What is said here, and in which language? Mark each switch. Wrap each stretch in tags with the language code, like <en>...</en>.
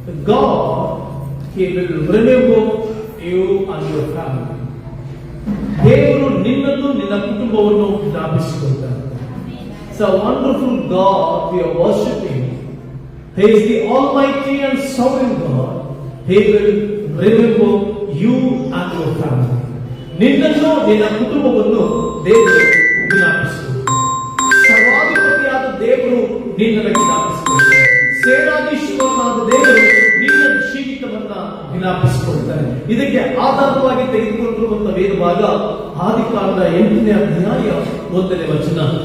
<en>God, He will remember you and your family.</en> <kn>ದೇವರು ನಿನ್ನನ್ನು ನಿನ್ನ ಕುಟುಂಬವನ್ನು ಜ್ಞಾಪಿಸಿಕೊಳ್ತಾರೆ.</kn> <en>It's a wonderful God we are worshiping. He is the Almighty and Sovereign God. He will remember you and your family.</en> <kn>ನಿನ್ನನ್ನು ನಿನ್ನ ಕುಟುಂಬವನ್ನು ದೇವರು ಜ್ಞಾಪಿಸಿಕೊಳ್ತಾರೆ. ಸರ್ವಾಧಿಪತಿಯಾದ ದೇವರು ನಿನ್ನನ್ನು ಜ್ಞಾಪಿಸಿಕೊಳ್ತಾರೆ. ಸೇನಾಧೀಶ್ವರನಾದ ದೇವರು ನಿನ್ನ ಜೀವಿತವನ್ನ ಜ್ಞಾಪಿಸಿಕೊಳ್ತಾರೆ. ಇದಕ್ಕೆ ಆಧಾರವಾಗಿ ತೆಗೆದುಕೊಂಡಿರುವಂತಹ ವೇದಭಾಗ ಆದಿಕಾಂಡ 8ನೇ ಅಧ್ಯಾಯ 1ನೇ ವಚನ.</kn>